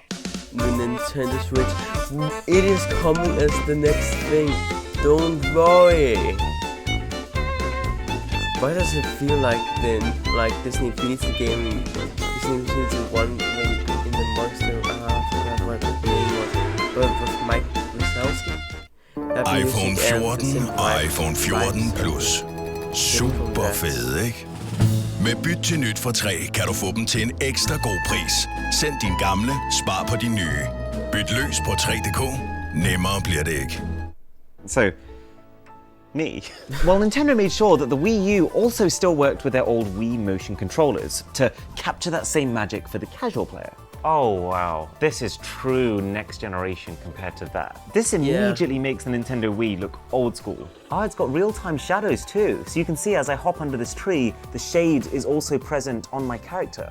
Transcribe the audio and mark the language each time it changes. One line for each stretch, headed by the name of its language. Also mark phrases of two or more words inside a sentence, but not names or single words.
English: The Nintendo Switch, it is coming as the next thing. Don't worry. Why does it feel like Disney Infinity game, Disney Infinity 1 when in the monster? I forgot what the name was, but with Mike Wazowski.
Danish: iPhone 14 og iPhone 14 Plus. Super fede, ikke? Med byt til nyt for 3 kan du få dem til en ekstra god pris. Send din gamle, spar på din nye. Byt løs på 3.dk. Nemmere bliver det ikke.
English: So, me. Well, Nintendo made sure that the Wii U also still worked with their old Wii motion controllers to capture that same magic for the casual player. Oh wow, this is true next generation compared to that. This immediately makes the Nintendo Wii look old school. Ah, it's got real-time shadows too, so you can see as I hop under this tree, the shade is also present on my character.